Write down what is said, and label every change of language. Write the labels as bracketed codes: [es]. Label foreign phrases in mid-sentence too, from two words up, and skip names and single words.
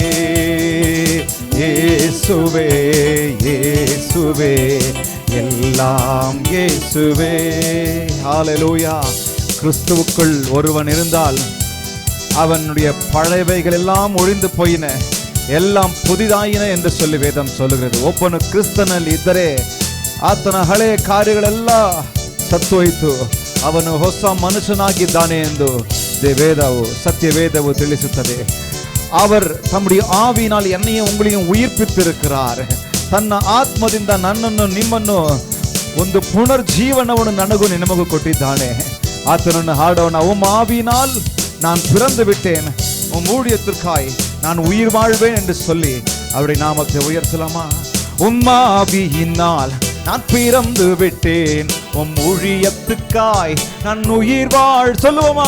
[ta] இயேசுவே இயேசுவே எல்லாம் இயேசுவே. ஹல்லேலூயா. கிறிஸ்துவுக்குள் ஒருவன் இருந்தால் அவனுடைய பழையவைகள் எல்லாம் ஒழிந்து போயின, எல்லாம் புதிதாயின ಎಂದು சொல்லி ವೇದಂ சொல்லுகிறது. [kn] ಒಬ್ಬನು ಕ್ರಿಸ್ತನಲ್ಲಿ ಇದ್ದರೆ ಆತನ ಹಳೆಯ ಕಾರ್ಯಗಳೆಲ್ಲ ಸತ್ತೋಯಿತು, ಅವನು ಹೊಸ ಮನುಷ್ಯನಾಗಿದ್ದಾನೆ ಎಂದು ವೇದವು ಸತ್ಯವೇದವು ತಿಳಿಸುತ್ತದೆ. [ta] அவர் தம்முடைய ஆவியினால் என்னையும் உங்களையும் உயிர்ப்பித்திருக்கிறார். [kn] ತನ್ನ ಆತ್ಮದಿಂದ ನನ್ನನ್ನು ನಿಮ್ಮನ್ನು ಒಂದು ಪುನರ್ಜೀವನವನ್ನು ನನಗೂ ನಿಮಗೂ ಕೊಟ್ಟಿದ್ದಾನೆ. ಆತನನ್ನು ಹಾಡೋಣ. [ta] உம் ஆவியினால் நான் பிறந்து விட்டேன், உம் ஊழியத்திற்காய் நான் உயிர் வாழ்வேன் என்று சொல்லி அவருடைய நாமத்தை உயர்த்தலாமா? உம் ஆவியினால் நான் பிறந்து விட்டேன், உம் ஊழியத்துக்காய் நான் உயிர் வாழ் சொல்லுவோமா?